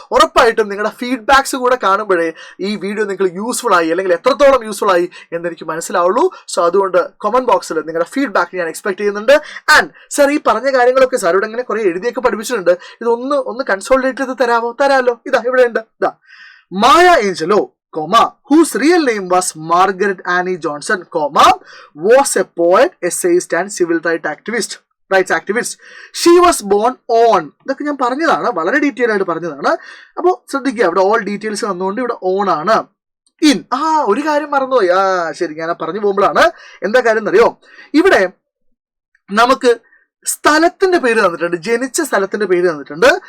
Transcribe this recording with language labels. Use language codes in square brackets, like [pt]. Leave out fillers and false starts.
[ml] ഉറപ്പായിട്ടും നിങ്ങളുടെ ഫീഡ്ബാക്സ് കൂടെ കാണുമ്പോഴേ ഈ വീഡിയോ നിങ്ങൾക്ക് യൂസ്ഫുൾ ആയി, അല്ലെങ്കിൽ എത്രത്തോളം യൂസ്ഫുൾ ആയി എന്നെനിക്ക് മനസ്സിലാവുള്ളൂ. സോ അതുകൊണ്ട് കമന്റ് ബോക്സിൽ നിങ്ങളുടെ ഫീഡ്ബാക്ക് ഞാൻ എക്സ്പെക്ട് ചെയ്യുന്നുണ്ട്. ആൻഡ് സാർ ഈ പറഞ്ഞ കാര്യങ്ങളൊക്കെ സാറോട് ഇങ്ങനെ കുറെ എഴുതിയൊക്കെ പഠിപ്പിച്ചിട്ടുണ്ട്. ഇതൊന്ന് കൺസോൾട്ടേറ്റ് ചെയ്ത് തരാമല്ലോ? ഇതാ ഇവിടെ ഉണ്ട്. [en] ഇതാ, Maya Angelou, whose real name was Margaret Annie Johnson, was a poet, essayist and civil rights activist. She was born on, [ml] ഇതൊക്കെ ഞാൻ പറഞ്ഞതാണ്, വളരെ ഡീറ്റെയിൽ ആയിട്ട് പറഞ്ഞതാണ്. അപ്പോൾ ശ്രദ്ധിക്കുക, ഇവിടെ ഓൾ ഡീറ്റെയിൽസ് വന്നുകൊണ്ട് ഇവിടെ ഓൺ ആണ്. ഇൻ, ഒരു കാര്യം മറന്നുപോയി. ശരി, ഞാൻ പറഞ്ഞു പോകുമ്പോഴാണ് എന്താ കാര്യം എന്നറിയോ, ഇവിടെ നമുക്ക് സ്ഥലത്തിന്റെ പേര് തന്നിട്ടുണ്ട്, ജനിച്ച സ്ഥലത്തിന്റെ പേര് തന്നിട്ടുണ്ട്.